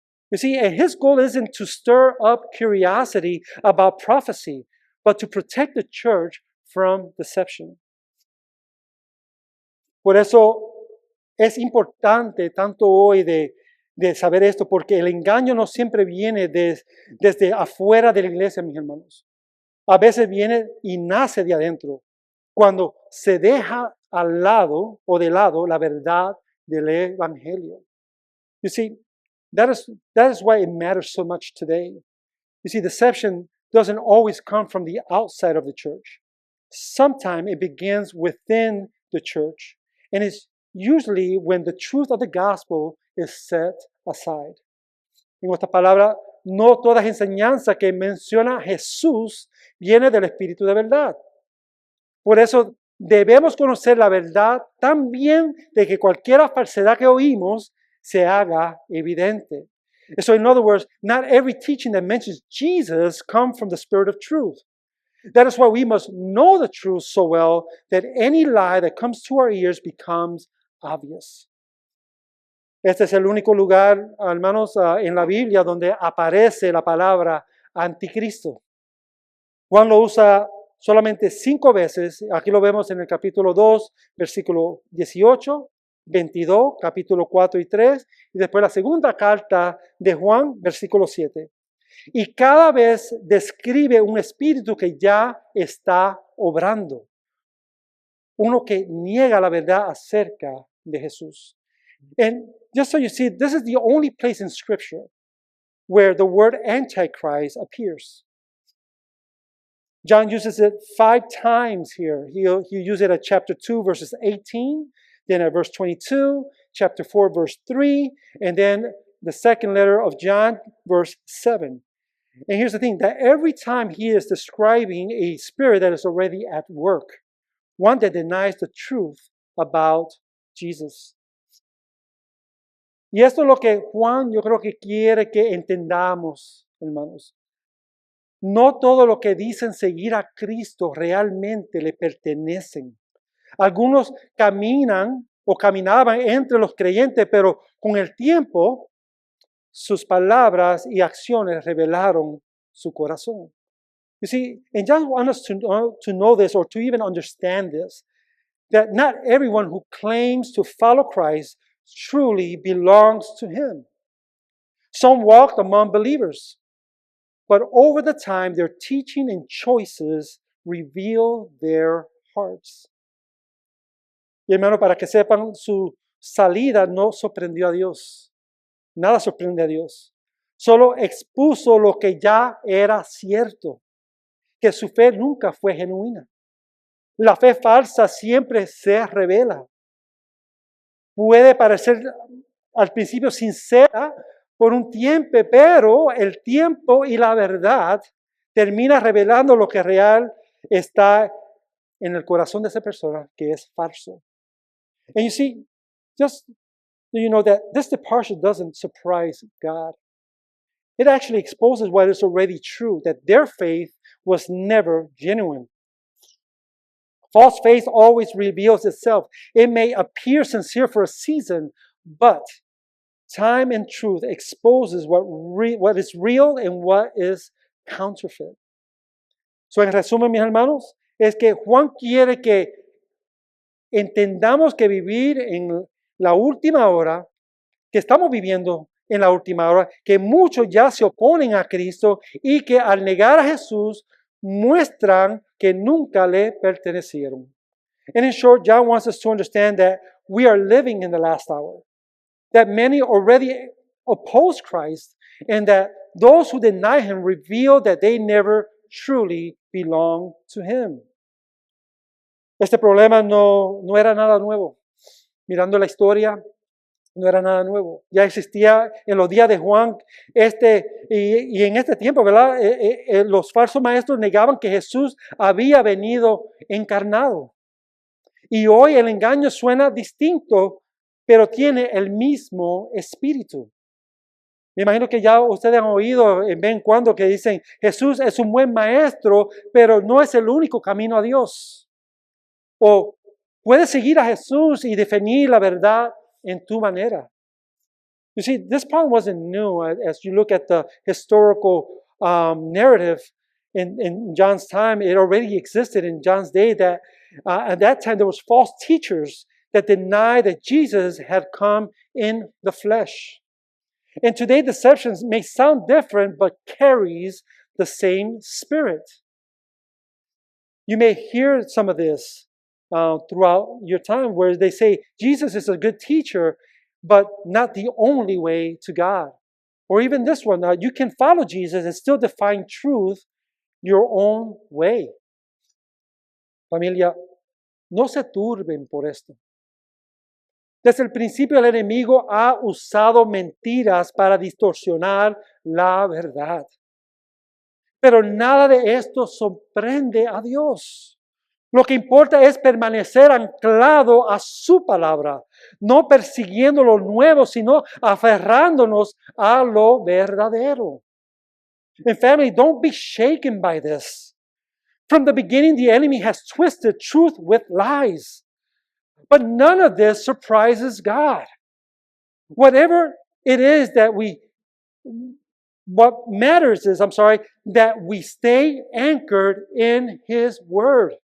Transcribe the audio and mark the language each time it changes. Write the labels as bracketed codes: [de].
[en] You see, his goal isn't to stir up curiosity about prophecy, but to protect the church from deception. [es] Por eso es importante tanto hoy de saber esto, porque el engaño no siempre viene desde afuera de la iglesia, mis hermanos. A veces viene y nace de adentro, cuando se deja al lado o de lado la verdad del Evangelio. [en] You see, that is why it matters so much today. You see, deception doesn't always come from the outside of the church. Sometimes it begins within the church, and it's usually when the truth of the gospel is set aside. [es] En otras palabras, no toda enseñanza que menciona Jesús viene del Espíritu de verdad. Por eso debemos conocer la verdad tan bien de que cualquier falsedad que oímos se haga evidente. [en] So in other words, not every teaching that mentions Jesus comes from the Spirit of truth. That is why we must know the truth so well that any lie that comes to our ears becomes obvious. [es] Este es el único lugar, hermanos, en la Biblia donde aparece la palabra anticristo. Juan lo usa solamente 5 veces. Aquí lo vemos en el capítulo 2, versículo 18, 22, capítulo 4 y 3, y después la segunda carta de Juan, versículo 7. Y cada vez describe un espíritu que ya está obrando. Uno que niega la verdad acerca de Jesús. [en] And just so you see, this is the only place in Scripture where the word Antichrist appears. John uses it 5 times here. He'll use it at chapter 2, verses 18, then at verse 22, chapter 4, verse 3, and then the second letter of John, verse 7. And here's the thing, that every time he is describing a spirit that is already at work, one that denies the truth about Jesus. [es] Y esto es lo que Juan, yo creo que quiere que entendamos, hermanos. No todo lo que dicen seguir a Cristo realmente le pertenecen. Algunos caminan o caminaban entre los creyentes, pero con el tiempo sus palabras y acciones revelaron su corazón. [en] You see, and John wants us to know this or to even understand this, that not everyone who claims to follow Christ truly belongs to him. Some walked among believers, but over the time their teaching and choices reveal their hearts. [es] Y hermano, para que sepan, su salida no sorprendió a Dios. Nada sorprende a Dios. Solo expuso lo que ya era cierto, que su fe nunca fue genuina. La fe falsa siempre se revela. Puede parecer al principio sincera por un tiempo, pero el tiempo y la verdad termina revelando lo que real está en el corazón de esa persona, que es falso. [en] And you see, just you know that this departure doesn't surprise God. It actually exposes what is already true, that their faith was never genuine. False faith always reveals itself. It may appear sincere for a season, but time and truth exposes what is real and what is counterfeit. [es] So, en resumen, mis hermanos, es que Juan quiere que entendamos que vivir en la última hora, que estamos viviendo en la última hora, que muchos ya se oponen a Cristo y que al negar a Jesús muestran que nunca le pertenecieron. [en] And in short, John wants us to understand that we are living in the last hour, that many already oppose Christ, and that those who deny him reveal that they never truly belong to him. [es] Este problema no era nada nuevo. Mirando la historia, no era nada nuevo. Ya existía en los días de Juan y en este tiempo, ¿verdad? Los falsos maestros negaban que Jesús había venido encarnado. Y hoy el engaño suena distinto, pero tiene el mismo espíritu. Me imagino que ya ustedes han oído en vez en cuando que dicen, Jesús es un buen maestro, pero no es el único camino a Dios. O puedes seguir a Jesús y definir la verdad en tu manera. [en] You see, this problem wasn't new as you look at the historical narrative in John's time. It already existed in John's day that at that time there was false teachers that denied that Jesus had come in the flesh. And today deceptions may sound different but carries the same spirit. You may hear some of this throughout your time where they say Jesus is a good teacher, but not the only way to God. Or even this one, you can follow Jesus and still define truth your own way. [es] Familia, no se turben por esto. Desde el principio el enemigo ha usado mentiras para distorsionar la verdad. Pero nada de esto sorprende a Dios. Lo que importa es permanecer anclado a su palabra, no persiguiendo lo nuevo, sino aferrándonos a lo verdadero. [en] And family, don't be shaken by this. From the beginning, the enemy has twisted truth with lies. But none of this surprises God. Whatever it is what matters is, that we stay anchored in His Word.